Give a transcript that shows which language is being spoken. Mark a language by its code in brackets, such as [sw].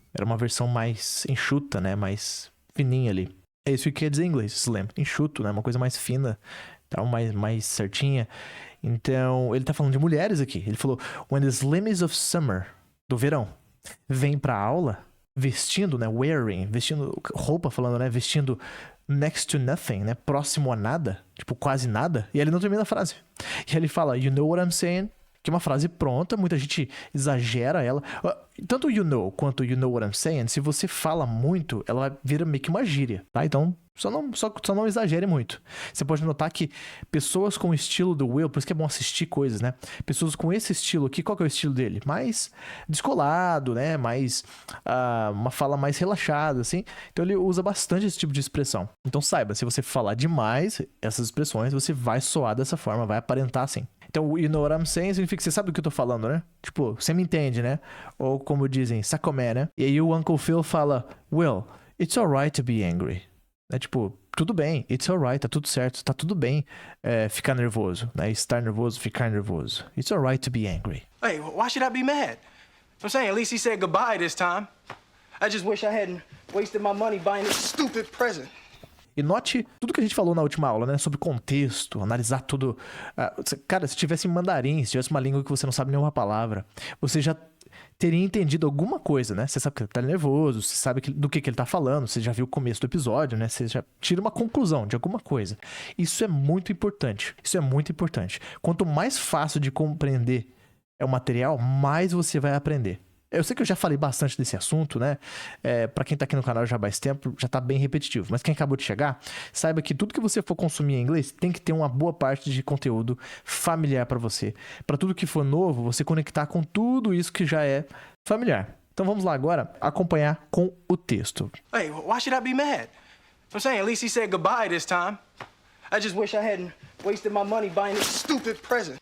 [pt] Era uma versão mais enxuta, né? Mais fininha ali. É isso que quer dizer em inglês, slim. Enxuto, né? Uma coisa mais fina, tal, mais certinha. Então, ele tá falando de mulheres aqui. Ele falou, [en] when the slimmies of summer, [pt] do verão, vem pra aula vestindo, né? Wearing, vestindo roupa, falando, né? Vestindo [en] next to nothing, [pt] né? Próximo a nada. Tipo, quase nada. E ele não termina a frase. E ele fala, [en] you know what I'm saying? [pt] Que é uma frase pronta, muita gente exagera ela. Tanto [en] you know [pt] quanto [en] you know what I'm saying, [pt] se você fala muito, ela vira meio que uma gíria, tá? Então, só não exagere muito. Você pode notar que pessoas com o estilo do Will, por isso que é bom assistir coisas, né? Pessoas com esse estilo aqui, qual que é o estilo dele? Mais descolado, né? Mais, uma fala mais relaxada, assim. Então ele usa bastante esse tipo de expressão. Então saiba, se você falar demais essas expressões, você vai soar dessa forma, vai aparentar assim. Então, [en] you know what I'm saying [pt] significa que você sabe do que eu tô falando, né? Tipo, você me entende, né? Ou como dizem, sacomé, né? E aí o Uncle Phil fala, Will, [en] It's alright to be angry. [pt] É tipo, tudo bem, [en] it's alright, [pt] tá tudo certo, tá tudo bem ficar nervoso, né? Estar nervoso, ficar nervoso. [en] It's alright to be angry. Hey, why should I be mad? I'm saying, at least he said goodbye this time. I just wish I hadn't wasted my money buying this stupid present. [pt] E note tudo que a gente falou na última aula, né? Sobre contexto, analisar tudo. Cara, se tivesse em mandarim, se tivesse uma língua que você não sabe nenhuma palavra, você já teria entendido alguma coisa, né? Você sabe que ele tá nervoso, você sabe do que ele tá falando, você já viu o começo do episódio, né? Você já tira uma conclusão de alguma coisa. Isso é muito importante. Isso é muito importante. Quanto mais fácil de compreender é o material, mais você vai aprender. Eu sei que eu já falei bastante desse assunto, né? Pra quem tá aqui no canal já há mais tempo, já tá bem repetitivo. Mas quem acabou de chegar, saiba que tudo que você for consumir em inglês tem que ter uma boa parte de conteúdo familiar pra você. Pra tudo que for novo, você conectar com tudo isso que já é familiar. Então vamos lá agora acompanhar com o texto. [en] Hey, why should I be mad? I'm saying, at least he said goodbye this time. I just wish I hadn't wasted my money buying this stupid present.